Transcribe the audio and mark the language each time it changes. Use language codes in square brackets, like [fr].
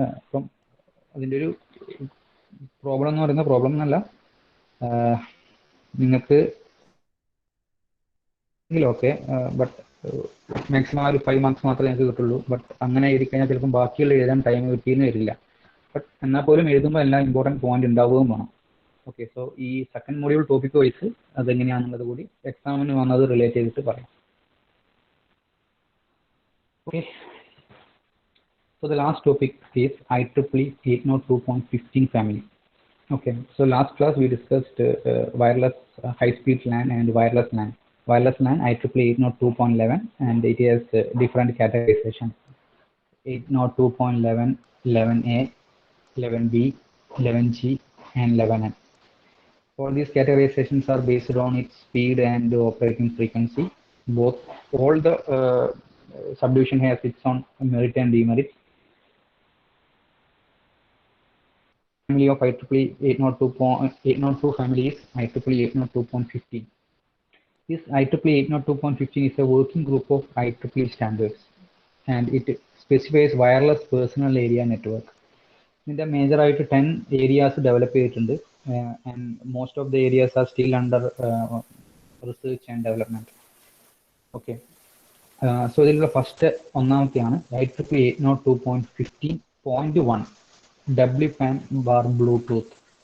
[ml] അപ്പം അതിൻ്റെ ഒരു പ്രോബ്ലം എന്ന് പറയുന്ന പ്രോബ്ലം എന്നല്ല, നിങ്ങൾക്ക് ഓക്കെ, ബട്ട് മാക്സിമം ഒരു 5 മാർക്സ് മാത്രമേ ഞങ്ങൾക്ക് കിട്ടുള്ളൂ. ബട്ട് അങ്ങനെ എഴുതി കഴിഞ്ഞാൽ ചിലപ്പം ബാക്കിയുള്ള എഴുതാൻ ടൈം കിട്ടിയെന്ന് വരില്ല. ബട്ട് എന്നാൽ പോലും എഴുതുമ്പോൾ എല്ലാം ഇമ്പോർട്ടൻറ്റ് പോയിന്റ് ഉണ്ടാവുകയും വേണം. ഓക്കെ, സോ ഈ സെക്കൻഡ് മൊഡ്യൂൾ ടോപ്പിക് വൈസ് അതെങ്ങനെയാണെന്നുള്ളത് കൂടി എക്സാമിന് വന്നത് റിലേറ്റ് ചെയ്തിട്ട് പറയാം. [en] Okay, so the last topic is IEEE 802.15 family. Okay, so last class we discussed wireless high-speed LAN and wireless LAN. Wireless LAN IEEE 802.11 and it has different categorization: 802.11, 11A, 11B, 11G and 11N. All these categorizations are based on its speed and operating frequency. All the subdivision has its own merit and demerit. Family of IEEE 802 family is IEEE 802.15. This IEEE 802.15 is a working group of IEEE standards and it specifies wireless personal area network. [ml] ഇതിൻ്റെ മേജറായിട്ട് 10 areas develop ചെയ്തിട്ടുണ്ട്, [en] And most of the areas are still under research and development. [ml] Okay, so ഇതിലുള്ള first ഒന്നാമത്തെയാണ് IEEE 802.15.1 WPAN bar Bluetooth.